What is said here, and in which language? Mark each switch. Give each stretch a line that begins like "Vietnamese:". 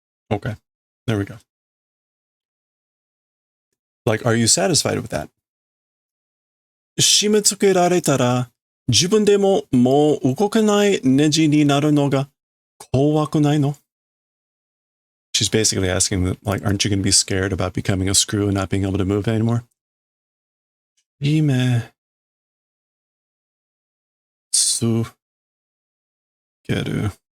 English: Okay, there we go. Like, are you satisfied with that?
Japanese: 締め付けられたら、自分でももう動けないネジになるのが怖くないの?
English: She's basically asking that, like, aren't you going to be scared about becoming a screw and not being able to move anymore?
Japanese: 締め付ける.